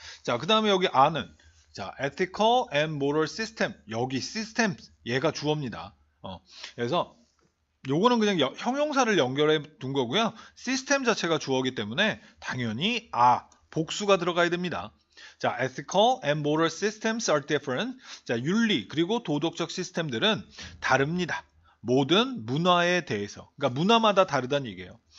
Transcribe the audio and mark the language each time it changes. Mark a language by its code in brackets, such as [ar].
[ko] 자, 그 다음에 여기 아는, 자, ethical and moral system. 여기 system, 얘가 주어입니다. 그래서 요거는 그냥 형용사를 연결해 둔 거고요. 시스템 자체가 주어이기 때문에 당연히 복수가 들어가야 됩니다. [en] 자, ethical and moral systems are different. [ko] 자, 윤리 그리고 도덕적 시스템들은 다릅니다. 모든 문화에 대해서. 그러니까 문화마다 다르다는 얘기예요.